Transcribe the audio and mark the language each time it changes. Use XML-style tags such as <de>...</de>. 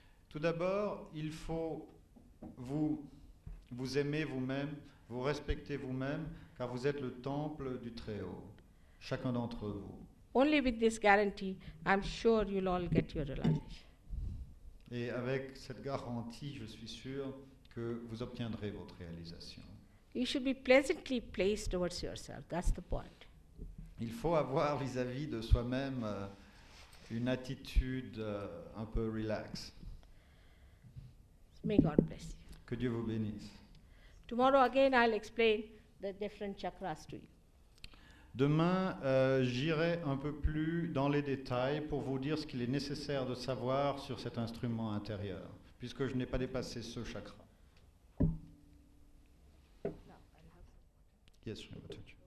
<fr>Tout d'abord, il faut vous aimer vous-même, vous respecter vous-même, car vous êtes le temple du Très-Haut, chacun d'entre vous.</fr> <en>Only with this guarantee, I'm sure you'll all get your realization.</en> <fr>Et avec cette garantie, je suis sûr que vous obtiendrez votre réalisation.</fr> <en>You should be pleasantly placed towards yourself. That's the point.</en> <fr>Il faut avoir vis-à-vis de soi-même une attitude un peu relax.</fr> <en>May God bless you.</en> <fr>Que Dieu vous bénisse.</fr> <en>Tomorrow again I'll explain the different chakras to you.</en> <fr>Demain, j'irai un peu plus dans les détails pour vous dire ce qu'il est nécessaire de savoir sur cet instrument intérieur, puisque je n'ai pas dépassé ce chakra.</fr> <en>Yes, Sri Mataji.</en>